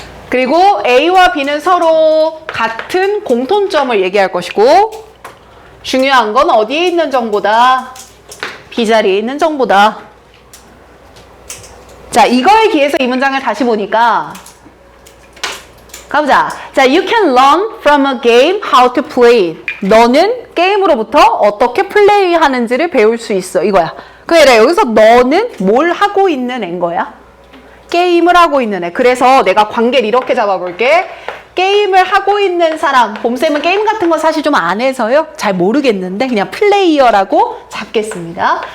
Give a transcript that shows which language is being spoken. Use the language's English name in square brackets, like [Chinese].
[Korean] 그리고 A와 B는 서로 같은 공통점을 얘기할 것이고 중요한 건 어디에 있는 정보다? B자리에 있는 정보다. 자, 이거에 기해서 이 문장을 다시 보니까 가보자. [English] 자, you can learn from a game how to play. [Korean] 너는 게임으로부터 어떻게 플레이하는지를 배울 수 있어. 이거야. 그래, 여기서 너는 뭘 하고 있는 애인 거야? 게임을 하고 있는 애. 그래서 내가 관계를 이렇게 잡아볼게. 게임을 하고 있는 사람. 봄쌤은 게임 같은 거 사실 좀 안 해서요. 잘 모르겠는데 그냥 플레이어라고 잡겠습니다.